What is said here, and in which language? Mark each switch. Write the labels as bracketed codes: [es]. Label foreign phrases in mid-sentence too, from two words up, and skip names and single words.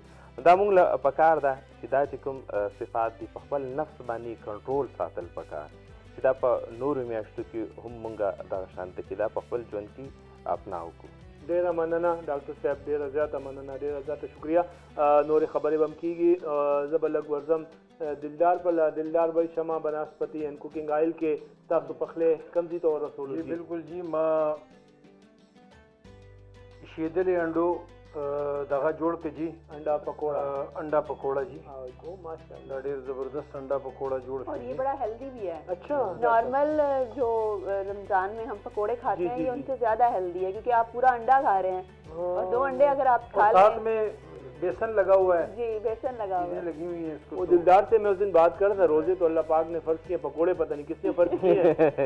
[ps] دا موږ له پکار ده چې دا چې کوم صفات دي په خپل نفس باندې کنټرول ساتل پکار، چې دا په نورو میاشتو کې هم موږ دغه شانته چې دا په خپل ژوند کې اپناو کړو. ډیره مننه ډاکټر صاحب، ډیره زیاته مننه، ډیره زیاته شکریه. نورې خبرې به هم کېږي. زه به لږ ورځم دلدار په دلدار بھائی شمع بناسپتی اینڈ کوکنگ آئل کې تاسو پخلی کوم ځای ته ورسولو؟ جی بالکل جی، ما شیدلې انډو دغه جوړ کړ جی، [ur] انڈا پکوڑا. انڈا پکوڑا جی، ماشاءاللہ [ps] دا ډېر زبردست [ur] انڈا پکوڑا [ps] جوړ [ur] اور [ps] کړ [ur] یہ بڑا ہیلدی بھی ہے. اچھا نارمل جو رمضان میں ہم پکوڑے کھاتے ہیں یہ ان سے زیادہ ہیلدی ہے کیونکہ آپ پورا انڈا کھا رہے ہیں اور 2 انڈے اگر آپ کھا اور ساتھ لیں. میں بیسن لگا ہوا ہے، جی بیسن لگا ہوا چیزیں ہے. لگی ہوئی ہیں اس کو. وہ دلدار سے میں اس دن بات کر رہا تھا، روزے تو اللہ پاک نے فرض کیے، پکوڑے پتہ نہیں کس نے فرض کیے ہیں.